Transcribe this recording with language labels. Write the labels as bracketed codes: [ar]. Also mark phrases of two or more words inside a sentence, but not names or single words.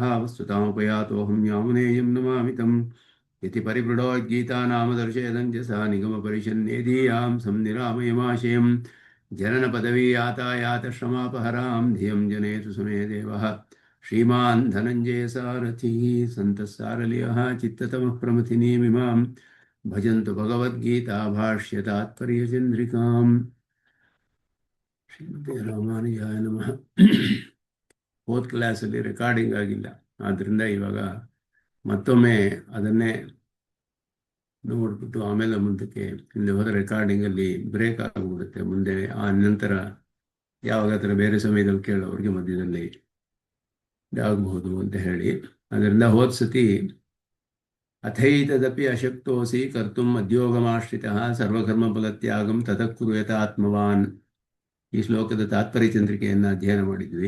[sa] वस्तुतामुपयातोऽहं यामुनेयं नमामि तम् इति परिपृढोद्गीता नाम दर्शयदञ्जसा निगमपरिषन्नेदीयां संनिरामयमाशयं जननपदवी यातायातश्रमापहरां धियं जनेतु समे देवः श्रीमान् धनञ्जयसारथिः सन्तस्सारल्यः चित्ततमः प्रमथिनीमिमां भजन्तु भगवद्गीता भाष्यतात्पर्यचन्द्रिकाम्। ಶ್ರೀಮತಿ ರಾಮಾನುಜಾಯ ನಮಃ. [en] fourth class [kn] ರೆಕಾರ್ಡಿಂಗ್ ಆಗಿಲ್ಲ, ಆದ್ದರಿಂದ ಇವಾಗ ಮತ್ತೊಮ್ಮೆ ಅದನ್ನೇ ನೋಡ್ಬಿಟ್ಟು ಆಮೇಲೆ ಮುಂದಕ್ಕೆ ಇಲ್ಲಿ ಹೋದ ರೆಕಾರ್ಡಿಂಗಲ್ಲಿ ಬ್ರೇಕ್ ಆಗಿಬಿಡುತ್ತೆ. ಮುಂದೆ ಆ ನಂತರ ಯಾವಾಗಾದ್ರೆ ಬೇರೆ ಸಮಯದಲ್ಲಿ ಕೇಳೋರಿಗೆ ಮಧ್ಯದಲ್ಲಿ ಆಗಬಹುದು ಅಂತ ಹೇಳಿ, ಅದರಿಂದ ಹೋದ ಸತಿ [sa] ಅಥೈತದಪಿ ಅಶಕ್ತೋಸಿ ಕರ್ತುಂ ಮಧ್ಯೋಗಮಾಶ್ರಿತಃ ಸರ್ವಕರ್ಮಫಲತ್ಯಾಗಂ ತತಃ ಕುರ್ಯತ ಆತ್ಮವಾನ್ [kn] ಈ ಶ್ಲೋಕದ ತಾತ್ಪರ್ಯ ಚಂದ್ರಿಕೆಯನ್ನು ಅಧ್ಯಯನ ಮಾಡಿದ್ವಿ.